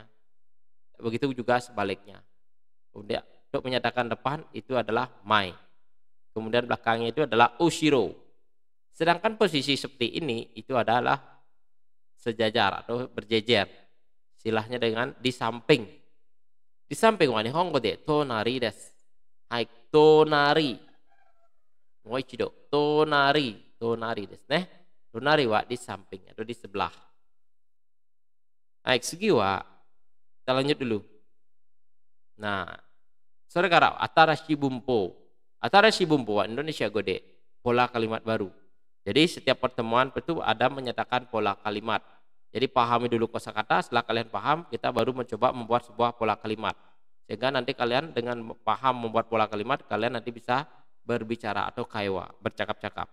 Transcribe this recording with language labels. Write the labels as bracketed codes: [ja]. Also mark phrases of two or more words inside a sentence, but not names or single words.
[id] Begitu juga sebaliknya. Kemudian untuk menyatakan depan itu adalah mai. Kemudian belakangnya itu adalah ushiro. Sedangkan posisi seperti ini itu adalah sejajar atau berjejer. Istilahnya dengan di samping. Di samping [ja] は日本語で隣です. はい、隣. もう一度、隣。隣ですね. 隣は [id] di samping atau di sebelah. Baik, segi wa kita lanjut dulu. [ja] Nah, それから新しい文法. 新しい文法はインドネシア語で. [id] Pola kalimat baru. Jadi setiap pertemuan itu ada menyatakan pola kalimat. Jadi pahami dulu kosakata, setelah kalian paham, kita baru mencoba membuat sebuah pola kalimat. Sehingga nanti kalian dengan paham membuat pola kalimat, kalian nanti bisa berbicara atau kaiwa, bercakap-cakap.